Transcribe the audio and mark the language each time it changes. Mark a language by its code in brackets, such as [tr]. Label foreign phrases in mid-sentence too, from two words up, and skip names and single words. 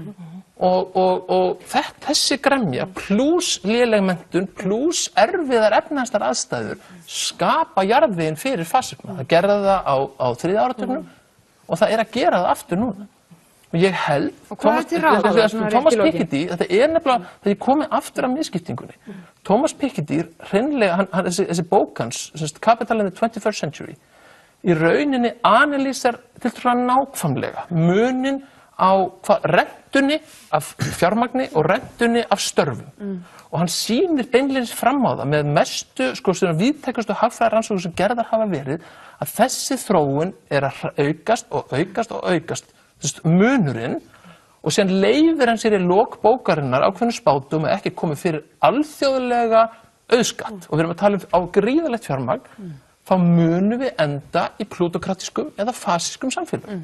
[is] Og þessi gremja plús léleg menntun plús erfiðar efnahagslegar aðstæður skapa jarðveginn fyrir fasisma. Það gerði það á 3. áratugnum og það er að gera það aftur núna. Og ég held, Thomas Piketty, þetta er nefnilega, þegar ég komið aftur af misskiptingunni. Thomas Piketty, hreinlega, þessi bók hans, Capital in the 21st Century, í rauninni analýsar til þess nákvæmlega munin á rentunni af fjármagni og rentunni af störfum. Og hann sýnir beinlínis fram á það með mestu, víðtækustu hagfræðirannsóknir sem gerðar hafa verið, að þessi þróun er að aukast, munurinn, og síðan leyfir hann sér í lok bókarinnar ákveðnum spátum að ekki komið fyrir alþjóðlega auðskatt, og við erum að tala á gríðarlegt fjármagn, þá munum við enda í plútokratískum eða fasískum samfélögum.